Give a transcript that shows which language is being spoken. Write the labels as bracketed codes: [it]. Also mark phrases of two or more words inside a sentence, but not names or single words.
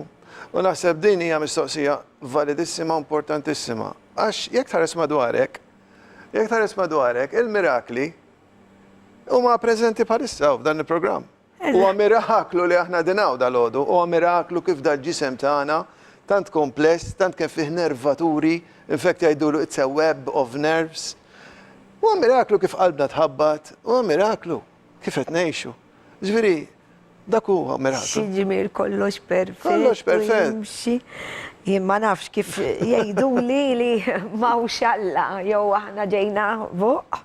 [mt] U naħseb din hija mistoqsija validissima, importantissima. Għax jekk tħares madwarek, il-mirakli huma preżenti bħalissa f'dan il-programm. Huwa miraklu li aħna dinaw dal-għodu, huwa miraklu kif dal-ġisem tagħna tant kompless, tant kien fih nervaturi, [en] in fact jgħidulu it's a web of nerves. [mt] Huwa miraklu kif qalbna tħabbat, huwa miraklu kif qed ngħixu. Ġifieri, dak huwa miraklu. Xi ġimiel kollox perfett. Kollox perfett. Jien ma nafx kif jgħiduli li mawx Alla jew aħna ġejna fuq.